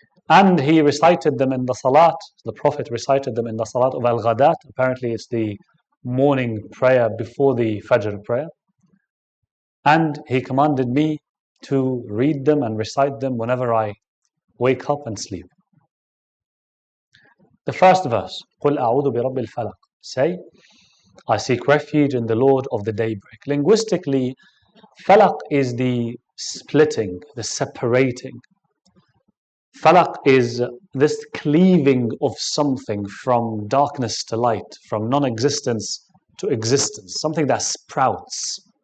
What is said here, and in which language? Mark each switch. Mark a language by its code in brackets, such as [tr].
[en] And he recited them in the salat. The Prophet recited them in the salat of Al-Ghadat. Apparently it's the morning prayer before the Fajr prayer. And he commanded me to read them and recite them whenever I wake up and sleep. The first verse, [ar] قُلْ أَعُوذُ بِرَبِّ الْفَلَقِ. [en] Say, I seek refuge in the Lord of the daybreak. Linguistically, falaq is the splitting, the separating. Falaq is this cleaving of something from darkness to light, from non-existence to existence, something that sprouts.